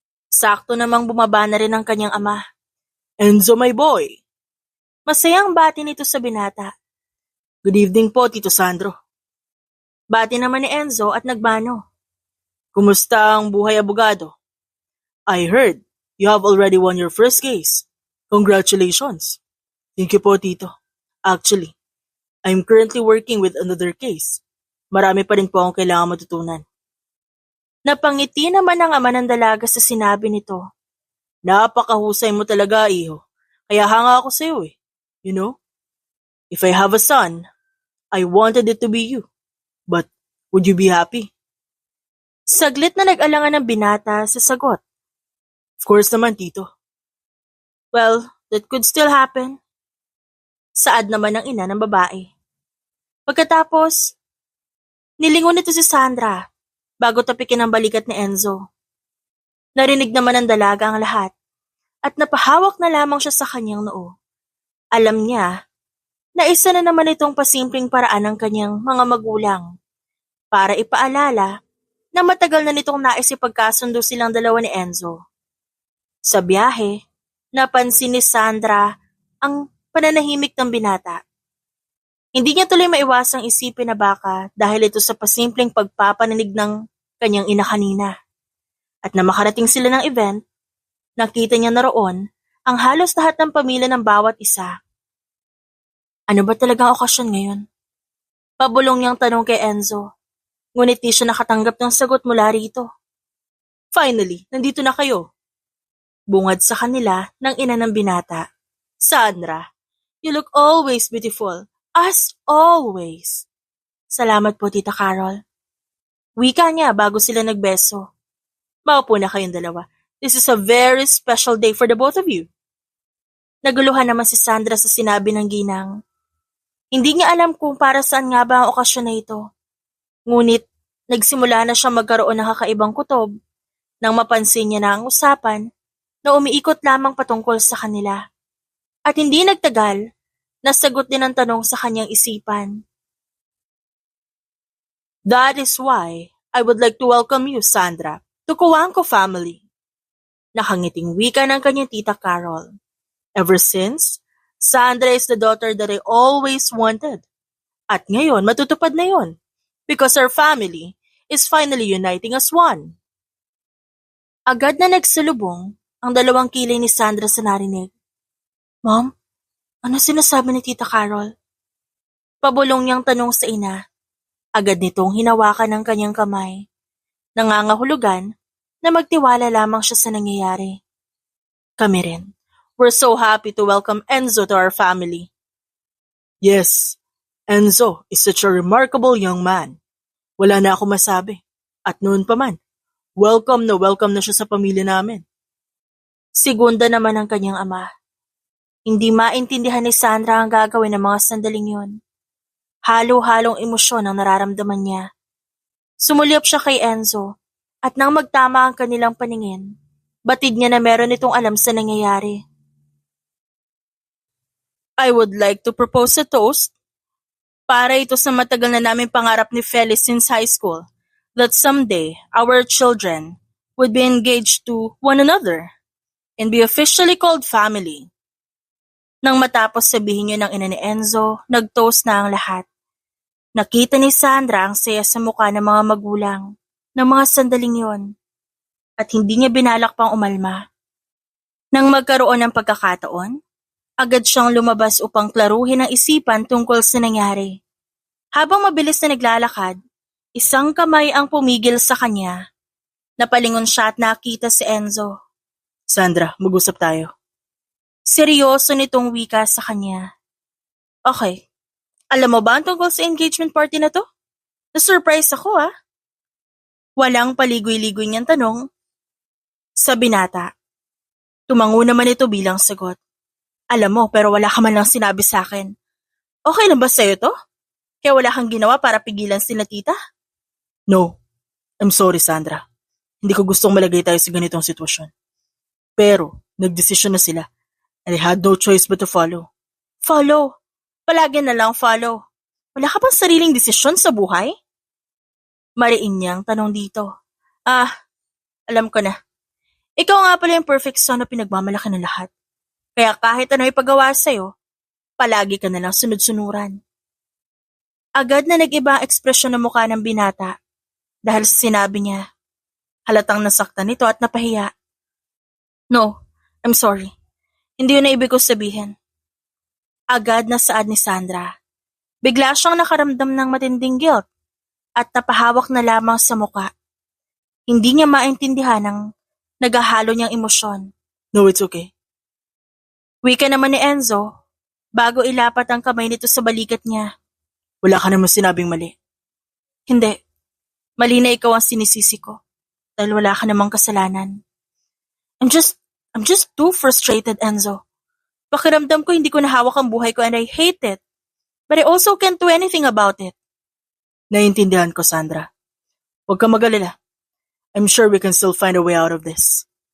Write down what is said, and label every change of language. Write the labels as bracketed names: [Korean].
[Filipino] Sakto namang bumaba na rin ang kanyang ama. Enzo, [English] my boy! [Filipino] Masayang bati nito sa binata. [English] Good evening [Filipino] po, Tito Sandro. Bati naman ni Enzo at nagbano. Kumusta ang buhay abogado? [English] I heard you have already won your first case. Congratulations. Thank you po, Tito. Actually, I'm currently working with another case. [Filipino] Marami pa rin po akong kailangan matutunan. Napangiti naman ang ama ng dalaga sa sinabi nito. Napakahusay mo talaga, iho. Kaya hanga ako sa iyo [English] You know? If I have a son, I wanted it to be you. But would you be happy? [Filipino] Saglit na nag-alangan ng binata sa sagot. [English] Of course naman, Tito. Well, that could still happen. [Filipino] Saad naman ng ina ng babae. Pagkatapos, nilingon nito si Sandra bago tapikin ang balikat ni Enzo. Narinig naman ng dalaga ang lahat at napahawak na lamang siya sa kanyang noo. Alam niya na isa na naman itong pasimpleng paraan ng kanyang mga magulang para ipaalala na matagal na nitong nais ipagkasundo silang dalawa ni Enzo. Sa biyahe, napansin ni Sandra ang pananahimik ng binata. Hindi niya tuloy maiwasang isipin na baka dahil ito sa pasimpleng pagpapaninig ng kanyang ina kanina. At na makarating sila ng event, nakita niya na roon ang halos lahat ng pamilya ng bawat isa. Ano ba talagang okasyon ngayon? Pabulong niyang tanong kay Enzo, ngunit di siya nakatanggap ng sagot mula rito. Finally, nandito na kayo. Bungad sa kanila ng ina ng binata. [English] Sandra, you look always beautiful, as always. [Filipino] Salamat po, Tita Carol. Wika niya bago sila nagbeso. Maupo na kayong dalawa. [English] This is a very special day for the both of you. [Filipino] Naguluhan naman si Sandra sa sinabi ng ginang. Hindi niya alam kung para saan nga ba ang okasyon na ito. Ngunit, nagsimula na siyang magkaroon ng kakaibang kutob nang mapansin niya na ang usapan na umiikot lamang patungkol sa kanila. At hindi nagtagal, nasagot din ang tanong sa kanyang isipan. [English] That is why I would like to welcome you, Sandra, to Coangco family. [Filipino] Nakangiting wika ng kanyang tita Carol. [English] Ever since, Sandra is the daughter that I always wanted. [Filipino] At ngayon, matutupad na yon. [English] Because our family is finally uniting as one. [Filipino] Agad na nagsalubong ang dalawang kilay ni Sandra sa narinig. Mom, ano sinasabi ni Tita Carol? Pabulong niyang tanong sa ina. Agad nitong hinawakan ng kanyang kamay. Nangangahulugan na magtiwala lamang siya sa nangyayari. Kami rin. [English] We're so happy to welcome Enzo to our family. Yes, Enzo is such a remarkable young man. [Filipino] Wala na ako masabi. At noon pa man, welcome na siya sa pamilya namin. Segunda naman ang kanyang ama. Hindi maintindihan ni Sandra ang gagawin ng mga sandaling yun. Halo-halong emosyon ang nararamdaman niya. Sumulyap siya kay Enzo at nang magtama ang kanilang paningin, batid niya na meron itong alam sa nangyayari. [English] I would like to propose a toast [Filipino] para ito sa matagal na naming pangarap ni Feli [English] since high school that someday our children would be engaged to one another and be officially called family. [Filipino] Nang matapos sabihin niya ng ina ni Enzo, nag-toast na ang lahat. Nakita ni Sandra ang saya sa mukha ng mga magulang ng mga sandaling yon at hindi niya binalak pang umalma. Nang magkaroon ng pagkakataon, agad siyang lumabas upang klaruhin ang isipan tungkol sa nangyari. Habang mabilis na naglalakad, isang kamay ang pumigil sa kanya. Napalingon siya at nakita si Enzo. Sandra, mag-usap tayo. Seryoso nitong wika sa kanya. Okay, alam mo ba ang tungkol sa engagement party na to? Na-surprise ako Walang paligoy-ligoy niyang tanong sa binata. Tumango naman ito bilang sagot. Alam mo, pero wala ka man lang sinabi sa akin. Okay lang ba sa'yo to? Kaya wala kang ginawa para pigilan sila tita? [English] No. I'm sorry, Sandra. [Filipino] Hindi ko gustong malagay tayo sa ganitong sitwasyon. Pero, nagdesisyon na sila. [English] And I had no choice but to follow. [Filipino] Follow? Palagi na lang follow. Wala ka bang sariling desisyon sa buhay? Mariin niyang tanong dito. Alam ko na. Ikaw nga pala yung perfect son na pinagmamalaki ng lahat. Kaya kahit ano ipagawa sa'yo, palagi ka na lang sunod-sunuran. Agad na nag-iba ang ekspresyon ng mukha ng binata dahil sa sinabi niya. Halatang nasaktan ito at napahiya. [English] No, I'm sorry. [Filipino] Hindi yun na ibig ko sabihin. Agad na saad ni Sandra. Bigla siyang nakaramdam ng matinding guilt at napahawak na lamang sa muka. Hindi niya maintindihan ang naghahalo niyang emosyon. [English] No, it's okay. [Filipino] Wika naman ni Enzo, bago ilapat ang kamay nito sa balikat niya. Wala ka naman sinabing mali. Hindi. Mali na ikaw ang sinisisi ko. Dahil wala ka namang kasalanan. [English] I'm just too frustrated, Enzo. [Filipino] Pakiramdam ko hindi ko nahawak ang buhay ko [English] and I hate it. But I also can't do anything about it. [Filipino] Naiintindihan ko, Sandra. Huwag kang mag-alala. [English] I'm sure we can still find a way out of this.